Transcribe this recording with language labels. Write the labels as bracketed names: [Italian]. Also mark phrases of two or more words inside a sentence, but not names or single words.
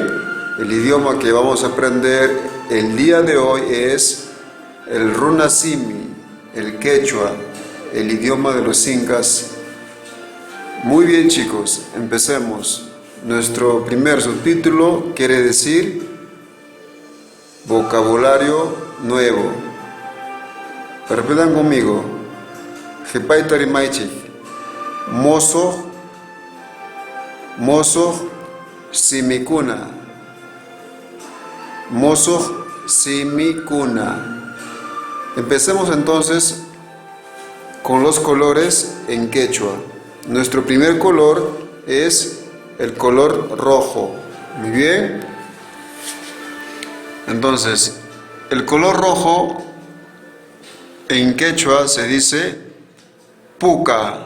[Spanish] El idioma que vamos a aprender el día de hoy es el runasimi, el quechua, el idioma de los incas. Muy bien chicos, empecemos. Nuestro primer subtítulo quiere decir vocabulario nuevo. Repitan conmigo. [Quechua] Mozo, mozo, simicuna. Mozo, simicuna. [Spanish] Empecemos entonces con los colores en quechua. Nuestro primer color es el color rojo. Muy bien. Entonces, el color rojo en quechua se dice puca.